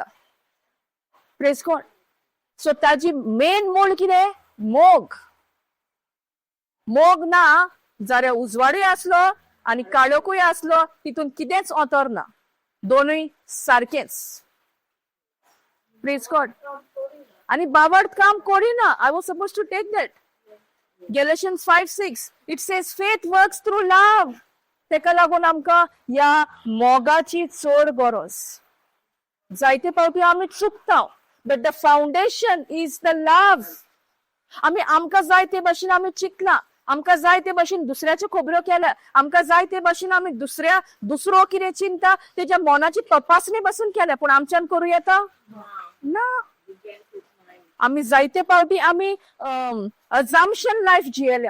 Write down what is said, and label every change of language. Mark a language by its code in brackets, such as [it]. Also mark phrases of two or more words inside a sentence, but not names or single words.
[en] Praise God. [kok] सो ताजी मेन मूळ कितें? मोग. मोग ना जाल्यार उजवाडूय आसलो आनी काळोखूय आसलो तितून कितेंच अंतर ना. दोनूय सारकेच. [en] Praise God. [kok] आनी बावड काम करिना. [en] I was suppose to take that. Galatians 5:6 it says faith works through love. [kok] तेका लागून आमकां ह्या मोगाची चड गरज. जायते फावटी आमी चुकता, [en] but the foundation is the love. [kok] आमी आमकां जाय ते भाशेन आमी चिंतला, आमकां जाय ते भाशेन दुसऱ्याच्यो खबरो केल्या, आमकां जाय ते भाशेन आमी दुसरो कितें चिंता तेज्या मनाची तपासणी पासून केल्या, पूण आमच्यान करूं येता ना. आमी जायते फावटी आमी [en] assumption life [kok] जियेल्या.